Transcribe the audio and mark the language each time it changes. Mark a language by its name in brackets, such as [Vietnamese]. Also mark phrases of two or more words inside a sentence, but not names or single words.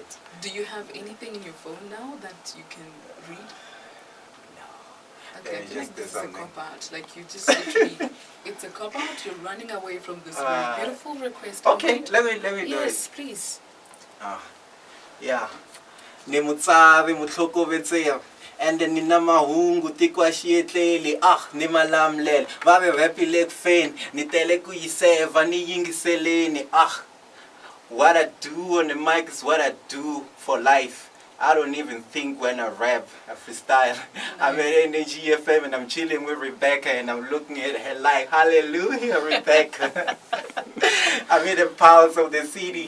[English] Do you have anything in your phone now that you can read? No. Okay, I feel like do this is a something. cop-out. Like you just literally, it's a cop-out. You're running away from this very beautiful request. Okay, let me do it. Yes, please. Yeah. [Tsonga] Ni mutsari mutlhokovetseri and nina mahungu tikwashietleli ni malamlele vave rapile kufeni ni tele ku yiseva ni yingiseleni [English] what I do on the mic is what I do for life. I don't even think when I rap, I freestyle. I'm at Energy FM and I'm chilling with Rebecca and I'm looking at her like, hallelujah, Rebecca. I'm in the pulse of the city.